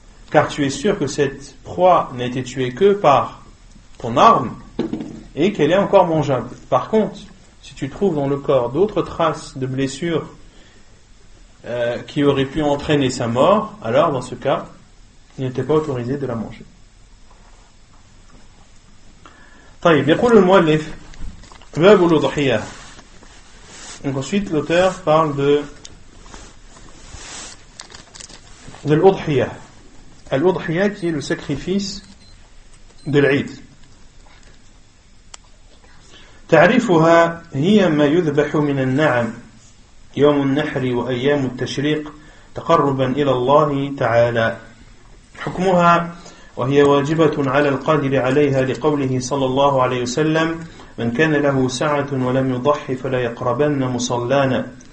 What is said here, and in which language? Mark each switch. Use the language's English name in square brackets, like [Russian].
[French] Car tu es sûr que cette proie n'a été tuée que par ton arme et qu'elle est encore mangeable. Par contre, si tu trouves dans le corps d'autres traces de blessures qui auraient pu entraîner sa mort, alors dans ce cas, il n'était pas autorisé de la manger. [Arabic] طيب يقول المؤلف باب الأضحية. [French] Donc ensuite l'auteur parle de l'Udhiyah. L'Udhiyah qui est le sacrifice de l'Eid. [Arabic] تعريفها هي ما يذبح من النعم يوم النحر وأيام التشريق تقربا إلى الله تعالى. حكمها وهي واجبة على القادر عليها لقوله صلى الله عليه وسلم من كان له سعة ولم يضحي فلا يقربن مصلانا.